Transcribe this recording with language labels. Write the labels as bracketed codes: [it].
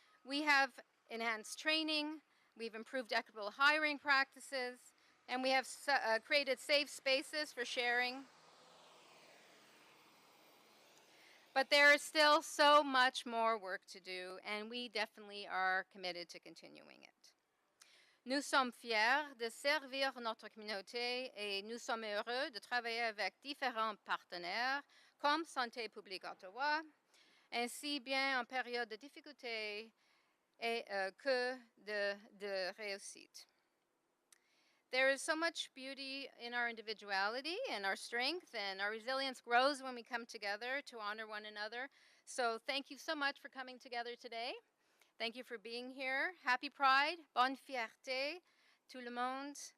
[fr] We have enhanced training, we've improved equitable hiring practices, and we have created safe spaces for sharing. But there is still so much more work to do, and we definitely are committed to continuing it. Nous sommes fiers de servir notre communauté et nous sommes heureux de travailler avec différents partenaires comme Santé publique Ottawa, ainsi bien en période de difficulté et que de réussite. [en] There is so much beauty in our individuality and our strength, and our resilience grows when we come together to honor one another. So thank you so much for coming together today. Thank you for being here. Happy Pride. [fr] Bonne fierté. Tout le monde.